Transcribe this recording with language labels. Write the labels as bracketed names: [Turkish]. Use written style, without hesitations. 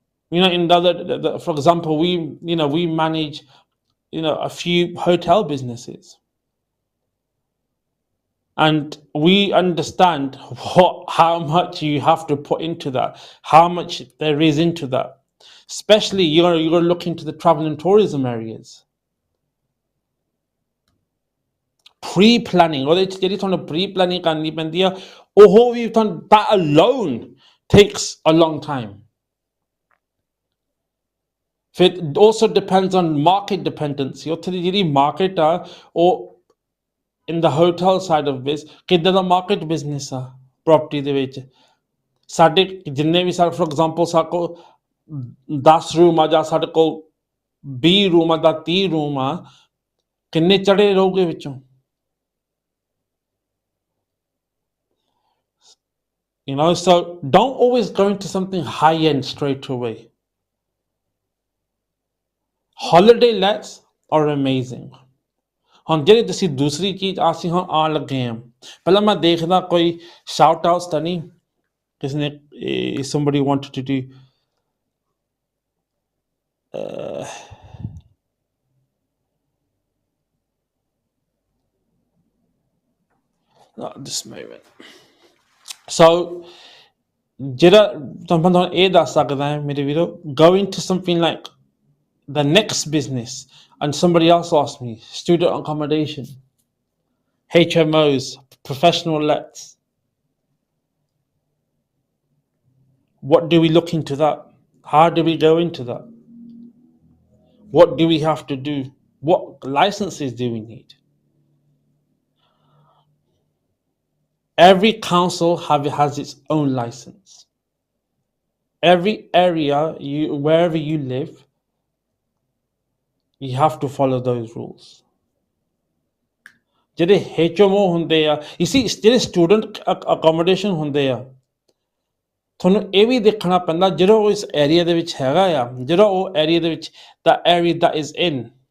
[English] In the other, for example, we manage a few hotel businesses, and we understand how much you have to put into that, how much there is into that. Especially you're going to look into the travel and tourism areas. [Punjabi] Pre-planning, ਉਹਦੇ ਜਿਹੜੀ ਤੁਹਾਨੂੰ pre-planning ਕਰਨੀ ਪੈਂਦੀ ਆ, ਉਹ ਵੀ [English] that alone takes a long time. It also depends on market dependency. [Punjabi] ਉੱਥੇ ਦੀ ਜਿਹੜੀ market ਆ, ਉਹ [English] in the hotel side of this, [Punjabi] ਕਿੱਦਾਂ ਦਾ market business ਆ property ਦੇ ਵਿੱਚ. ਸਾਡੇ ਜਿੰਨੇ ਵੀ for example ਸਾਡੇ ਕੋਲ 10 ਰੂਮ ਆ ਜਾਂ ਸਾਡੇ ਕੋਲ 20 ਰੂਮ ਆ ਜਾਂ 30 ਰੂਮ ਆ, ਕਿੰਨੇ ਚੜੇ ਰਹੋਗੇ ਵਿੱਚੋਂ? [English] So don't always go into something high end straight away. Holiday lets are amazing. [Punjabi] ਹੁਣ ਜਿਹੜੀ ਤੁਸੀਂ ਦੂਸਰੀ ਚੀਜ਼ ਅਸੀਂ ਹੁਣ ਆਉਣ ਲੱਗੇ ਹਾਂ, ਪਹਿਲਾਂ ਮੈਂ ਦੇਖਦਾ ਕੋਈ shout outs ਤਾਂ ਨਹੀਂ ਕਿਸ ਨੇ [English] somebody wanted to do not this moment. [Punjabi] So ਜਿਹੜਾ ਤੁਹਾਨੂੰ ਇਹ ਦੱਸ ਸਕਦਾ ਹੈ ਮੇਰੇ ਵੀਰੋ, [English] go into something like the next business. And somebody else asked me, student accommodation, HMOs, professional lets. What do we look into that? How do we go into that? What do we have to do? What licenses do we need? Every council has its own license. Every area, wherever you live, you have to follow those rules. [Punjabi] ਜਿਹੜੇ HMO ਹੁੰਦੇ ਆ, [English] you see [Punjabi] ਜਿਹੜੇ student accommodation ਹੁੰਦੇ ਆ, ਤੁਹਾਨੂੰ ਇਹ ਵੀ ਦੇਖਣਾ ਪੈਂਦਾ ਜਿਹੜਾ ਉਹ ਇਸ ਏਰੀਆ ਦੇ ਵਿੱਚ ਹੈਗਾ ਆ, ਜਿਹੜਾ ਉਹ ਏਰੀਆ ਦੇ ਵਿੱਚ [English] the area that is in.